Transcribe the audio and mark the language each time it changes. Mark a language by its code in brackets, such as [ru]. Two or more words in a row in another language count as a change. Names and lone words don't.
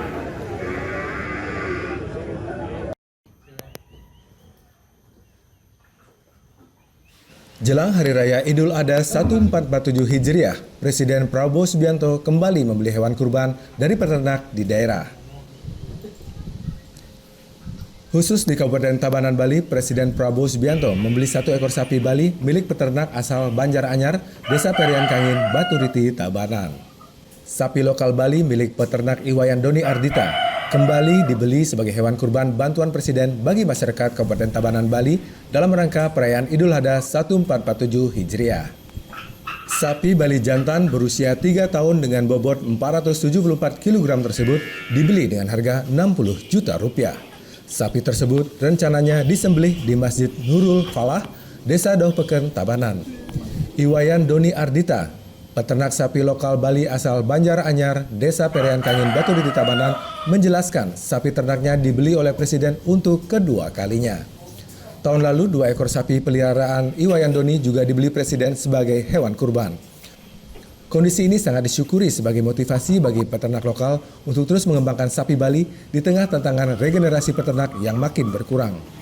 [id] Jelang Hari Raya Idul Adha 1447 Hijriah, Presiden Prabowo Subianto kembali membeli hewan kurban dari peternak di daerah. Khusus di Kabupaten Tabanan, Bali, Presiden Prabowo Subianto membeli 1 ekor sapi Bali milik peternak asal Banjar Anyar, Desa Perian Kangin, Baturiti, Tabanan. Sapi lokal Bali milik peternak Iwayan Doni Ardita kembali dibeli sebagai hewan kurban bantuan Presiden bagi masyarakat Kabupaten Tabanan, Bali dalam rangka perayaan Idul Adha 1447 Hijriah. Sapi Bali jantan berusia 3 tahun dengan bobot 474 kg tersebut dibeli dengan harga 60 juta rupiah. Sapi tersebut rencananya disembelih di Masjid Nurul Falah, Desa Dauhpeken, Tabanan. Iwayan Doni Ardita, peternak sapi lokal Bali asal Banjar Anyar, Desa Perian Kangin, Baturiti, Tabanan, menjelaskan sapi ternaknya dibeli oleh Presiden untuk kedua kalinya. Tahun lalu 2 ekor sapi peliharaan Iwayan Doni juga dibeli Presiden sebagai hewan kurban. Kondisi ini sangat disyukuri sebagai motivasi bagi peternak lokal untuk terus mengembangkan sapi Bali di tengah tantangan regenerasi peternak yang makin berkurang.